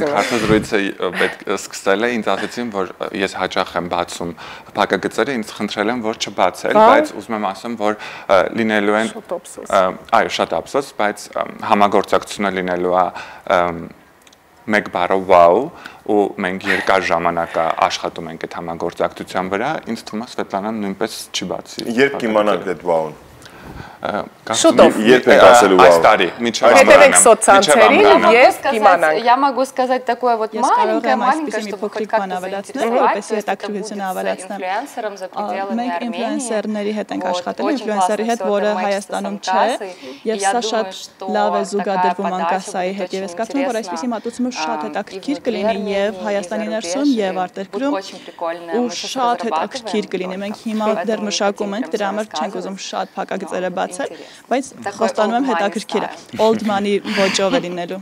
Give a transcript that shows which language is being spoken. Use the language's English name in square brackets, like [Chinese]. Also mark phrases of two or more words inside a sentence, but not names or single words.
[Armenian] Մենք հարցազրույցը պետք սկսել է, ինձ ասացին, որ ես հաճախ եմ բացում փակագծերը, ինձ խնդրել են, որ չբացել, բայց ուզում եմ ասեմ, որ լինելու են այո, շատ ափսոս, բայց համագործակցությունը լինելու է մեկ բառով wow, ու մենք երկար ժամանակ աշխատում ենք այդ համագործակցության վրա, ինձ թվում է Սվետլանան նույնպես չի բացի։ Երբ կիմանանք այդ wow-ն։ Շուտով երբ ենք ասելու այս տարի հետևեք սոցցանցերին եւ կիմանանք [Russian] Я могу сказать такое вот маленькое, чтобы хоть как-то [Armenian] որպեսզի հետաքրքրությունը ավելացնեմ։ Մենք ինֆլուենսերների հետ ենք աշխատել, ինֆլուենսերի հետ, որը Հայաստանում չէ, եւ սա շատ լավ է զուգադրվում անկասայի հետ, եւ ես կարծում եմ, որ այսպիսի մատուցումը շատ հետաքրքիր կլինի եւ Հայաստանի ներսում եւ արտերկրում, ու շատ հետաքրքիր կլինի։ Մենք հիմա դեռ մշակում ենք, դրա համար չենք ուզում շատ փակագծերը բացել, բայց խոստանում եմ հետաքրքիր է։ [English] Old money [Armenian] ոճով է լինելու։